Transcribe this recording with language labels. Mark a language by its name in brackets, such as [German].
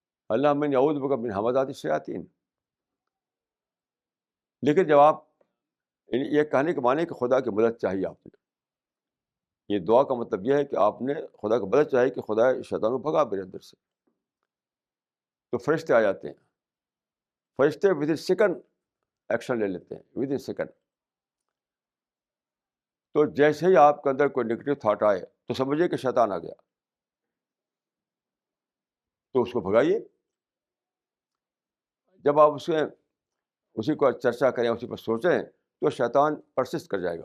[Arabic] اللہم انی اعوذ بک من همزات الشیاطین. [Urdu] لیکن جب آپ یہ کہنے کے معنی کہ خدا کی مدد چاہیے آپ نے، یہ دعا کا مطلب یہ ہے کہ آپ نے خدا کی مدد چاہیے کہ خدا شیطان کو بھگا میرے اندر سے. تو فرشتے آ جاتے ہیں، فرشتے [English] within second [Urdu] ایکشن لے لیتے ہیں، ود ان سیکنڈ. تو جیسے ہی آپ کے اندر کوئی نگیٹو تھاٹ آئے تو سمجھیے کہ شیطان آ گیا، تو اس کو بھگائیے. جب آپ اسی کو چرچا کریں، اسی پر سوچیں تو شیطان پرسسٹ کر جائے گا.